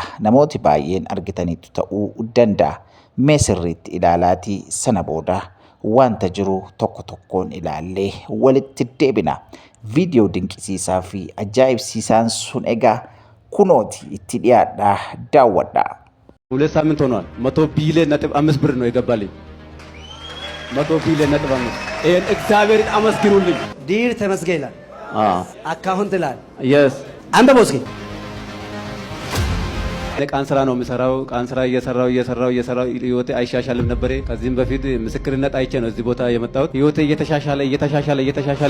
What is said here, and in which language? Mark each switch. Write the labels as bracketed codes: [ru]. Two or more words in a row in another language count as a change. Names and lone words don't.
[om] Namooti baay'een argitaniitu ta'uu danda'a. Mee sirriitti ilaalaatii sana booda wanta jiru tokko tokkoon ilaallee walitti deebina. Viidiyoo dinqisiisaa fi ajaa'ibsiisaan sun egaa kunooti itti dhiyaadhaa daawwadhaa. [am] ሁለት ሳምንት ሆኗል። 100 ቢሊዮን ነጥብ 5 ብር ነው የገባልኝ። 100 ቢሊዮን ነጥብ 5 ይሄን እግዚአብሔርን አመስግኑልኝ። ዲር ተመስገን ይላል። አካውንት ይላል። የስ አንተ ቦስኪ ቃን ስራ ነው የምሰራው። ቃን ስራ እየሰራው ህይወቴ አይሻሻልም ነበር። ከዚህም በፊት ምስክርነት አይቼ ነው እዚህ ቦታ የመጣሁት። ህይወቴ እየተሻሻለ